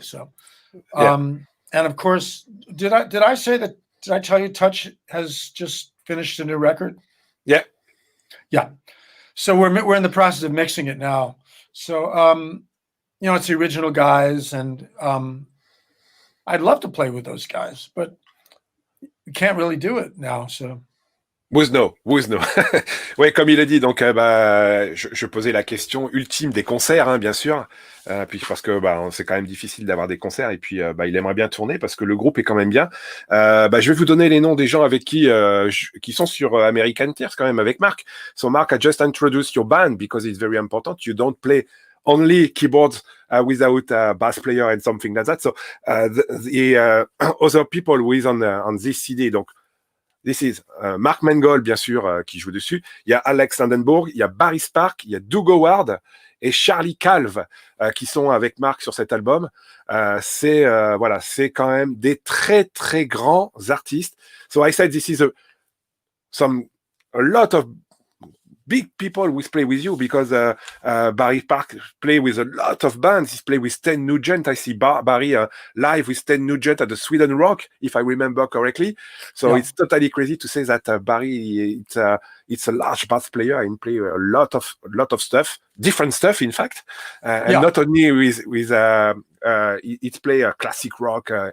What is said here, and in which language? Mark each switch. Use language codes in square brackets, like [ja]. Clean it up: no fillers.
[en] So, and of course, did I tell you Touch has just finished a new record? Yeah. So we're in the process of mixing it now. So it's the original guys, and I'd love to play with those guys, but we can't really do it now. So. Who's no. [fr] Oui, comme il a dit, donc je posais la question ultime des concerts, hein, bien sûr, puis parce que c'est quand même difficile d'avoir des concerts, et puis il aimerait bien tourner parce que le groupe est quand même bien. Je vais vous donner les noms des gens avec qui sont sur American Tears quand même avec Mark. [en] So Mark, I just introduced your band because it's very important. You don't play only keyboards without a bass player and something like that. So the other people who is on this CD, donc This is [fr] Mark Mangold, bien sûr, qui joue dessus. Il y a Alex Landenburg, il y a Barry Spark, il y a Doug Howard et Charlie Calve qui sont avec Mark sur cet album. C'est quand même des très très grands artistes. [en] So I said this is a lot of big people who play with you because Barry Park play with a lot of bands. He play with Sten Nugent. I see Barry live with Sten Nugent at the Sweden Rock, if I remember correctly. So it's totally crazy to say that Barry it's a large bass player and play a lot of stuff, different stuff in fact, and not only with it play a classic rock.